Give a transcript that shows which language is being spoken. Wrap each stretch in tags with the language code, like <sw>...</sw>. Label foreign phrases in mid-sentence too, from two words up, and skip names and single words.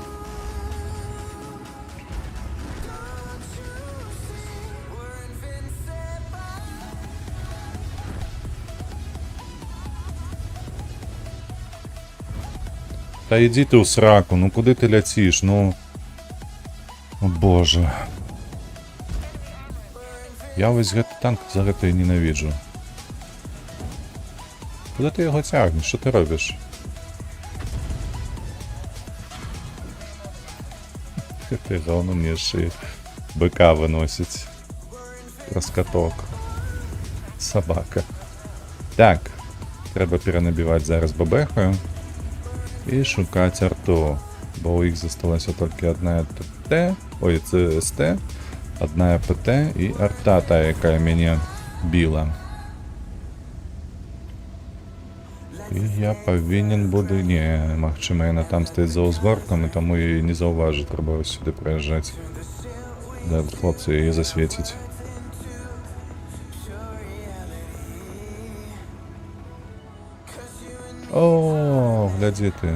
<be>Та ідзі ты ў сраку, ну куды ты ляціш, ну...</be> <uk>О боже.</uk> <be>Я вось гэты танк за гэта і ненавіджу.</be> <uk>Куди ти його тягнеш? Що ти робиш? Ти головно мені ще бика виносить. Розкаток. Собака. Так. Треба перенабивати зараз бабехою. І шукати арту. Бо у їх зосталася тільки одна ТТ. Ой, це СТ. Одна ПТ і арта та, яка мене біла.</uk> <be>І я павінен буду... Не, магчыма, яна там стаіць за ўзгоркам, і таму яе не заўважыць, трэба сюды прыязджаць. Да, хлопцы яе засвеціць. О, глядзі ты.</be>